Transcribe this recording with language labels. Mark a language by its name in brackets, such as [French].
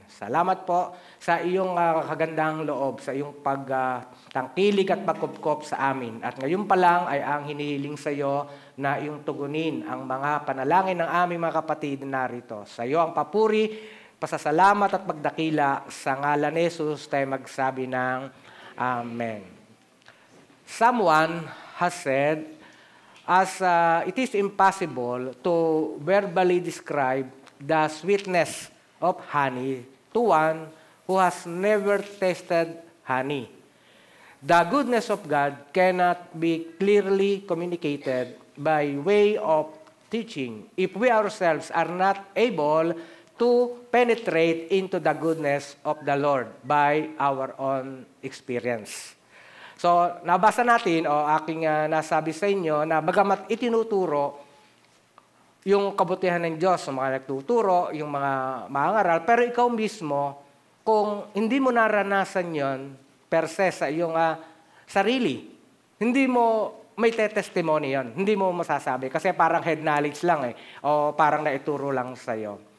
[Filipino] Salamat po sa iyong kagandahang loob, sa iyong pagtangkilig at pagkupkop sa amin. At ngayon pa lang ay ang hinihiling sa iyo na iyong tugunin ang mga panalangin ng aming mga kapatid narito. Sa iyo ang papuri, pasasalamat at pagdakila sa ngalan ni Jesus tayo magsabi ng Amen. [English] Someone has said, as it is impossible to verbally describe the sweetness of honey to one who has never tasted honey. The goodness of God cannot be clearly communicated by way of teaching if we ourselves are not able to penetrate into the goodness of the Lord by our own experience. [Filipino] So, nabasa natin, aking nasabi sa inyo, na bagamat itinuturo yung kabutihan ng Diyos sa mga nagtuturo, yung mga mangaral, pero ikaw mismo, kung hindi mo naranasan yon per se sa iyong sarili, hindi mo may testimony yon, hindi mo masasabi, kasi parang head knowledge lang o parang naituro lang sa iyo.